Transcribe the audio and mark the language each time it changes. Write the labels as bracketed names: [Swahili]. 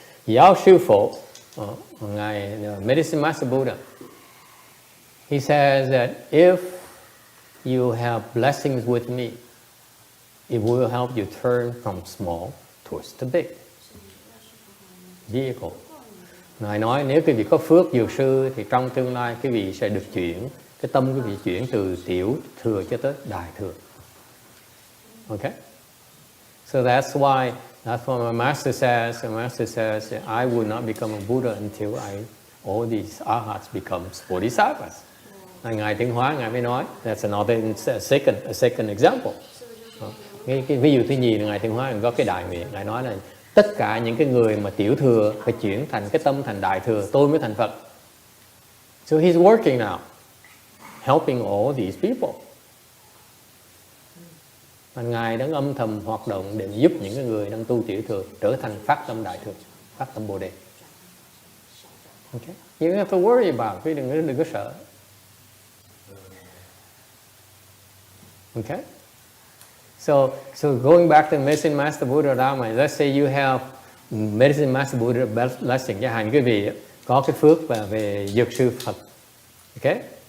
[Vietnamese] Giáo sư Phổ, ngài [English] Medicine Master Buddha, he says that if you have blessings with me, it will help you turn from small towards the big vehicle. [Vietnamese] Ngài nói nếu quý vị có phước dược sư thì trong tương lai quý vị sẽ được chuyển, cái tâm quý vị chuyển từ tiểu thừa cho tới đại thừa. [English] Okay? So that's why my master says, I will not become a Buddha until all these arhats become bodhisattvas. [Vietnamese] Ngài Tiến Hóa, Ngài mới nói, [English] that's another second example. [Vietnamese] Cái ví dụ thứ nhì là Ngài Tiến Hóa có cái đại nguyện, Ngài nói là tất cả những cái người mà tiểu thừa phải chuyển thành cái tâm thành đại thừa, tôi mới thành Phật. [English] So he's working now, helping all these people. [Vietnamese] Và Ngài đang âm thầm hoạt động để giúp những cái người đang tu tiểu thừa trở thành phát tâm đại thừa, phát tâm Bồ Đề. [English] Okay? You don't have to worry about it, [Vietnamese] đừng có sợ. [English] Okay? So going back to Medicine Master Buddha Dharma, let's say you have Medicine Master Buddha blessing, [Vietnamese] chẳng hạn quý vị có cái phước về dược sư Phật. [English] Okay?